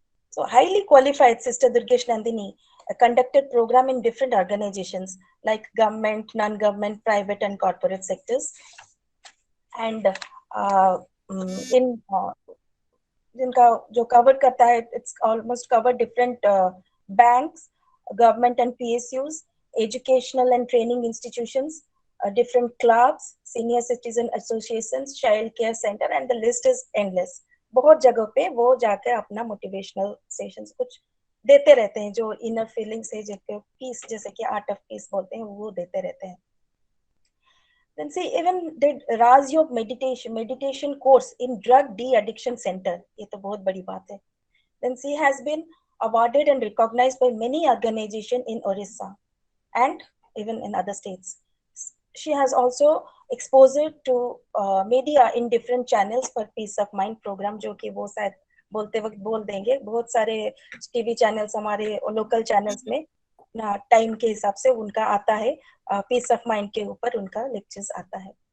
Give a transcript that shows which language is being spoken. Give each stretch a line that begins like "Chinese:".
English: So, highly qualified Sister Durgesh Nandini conducted program in different organizations like government, non-government, private, and corporate sectors, and in
Hindi: जिनका जो cover करता है,
English: It's almost cover different banks, government and PSUs, educational and training institutions, different clubs, senior citizen associations, child care center, and the list is endless.
Hindi: बहुत जगह पे वो जाकर अपना मोटिवेशनल सेशंस कुछ देते रहते हैं, जो इनर फीलिंग्स है, जिसके पीस, जैसे कि आर्ट ऑफ पीस बोलते हैं, वो देते रहते हैं.
English: Then she even did Raj Yoga meditation course in drug de-addiction center.
Hindi: ये तो बहुत बड़ी बात है.
English: Then she has been awarded and recognized by many organizations in Orissa and even in other states. She has also exposed to media in different channels for peace of mind program,
Hindi: जो कि वो शायद बोलते वक्त बोल देंगे. बहुत सारे टीवी चैनल्स हमारे लोकल चैनल्स में ना टाइम के हिसाब से उनका आता है, पीस ऑफ माइंड के ऊपर उनका लेक्चर्स आता है.